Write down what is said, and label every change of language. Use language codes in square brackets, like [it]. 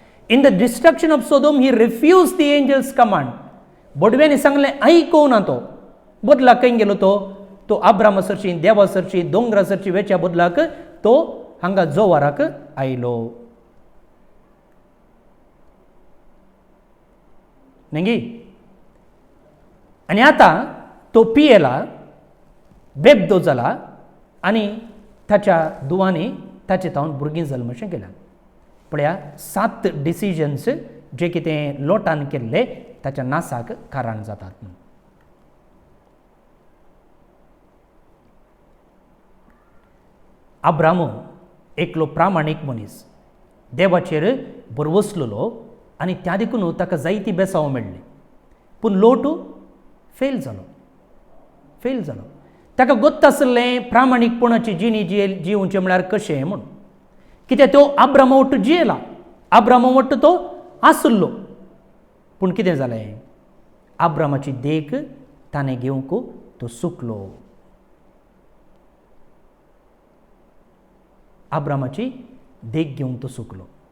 [en] In the destruction of Sodom he refuse the angels command. [gom] बडव्यांनी सांगलें आयकूं ना तो. बदलाक खंय गेलो तो आब्रामा सरशी देवा सरशी दोंगरा सरशी वेच्या बदलाक तो हांगा जोवाराक आयलो. न्ही. आनी आतां तो पियेला बेबदो जाला आनी ताच्या दुवांनी ताचे तावन भुरगीं जल्मशें केल्यां. पळया 7 डिसिजन्स जे कितें लोटान केल्ले ताच्या नासाक कारण जातात. आब्रामो एकलो प्रामाणीक मनीस देवाचेर बरवसलेलो आनी त्या देखून ताका जायती बेसांव मेळ्ळी. पूण लोटू फेल जालो. ताका गोत्त आसलें प्रामाणीकपणाची जिणी जिवचें म्हळ्यार कशें म्हूण. कित्याक तो आब्रामा वट्ट जियेला. आब्रामा वट्ट तो आसलो. पूण कितें जालें आब्रामाची देख ताणें घेवंक तो चुकलो. आब्रामाची देख घेवंक तो चुकलो.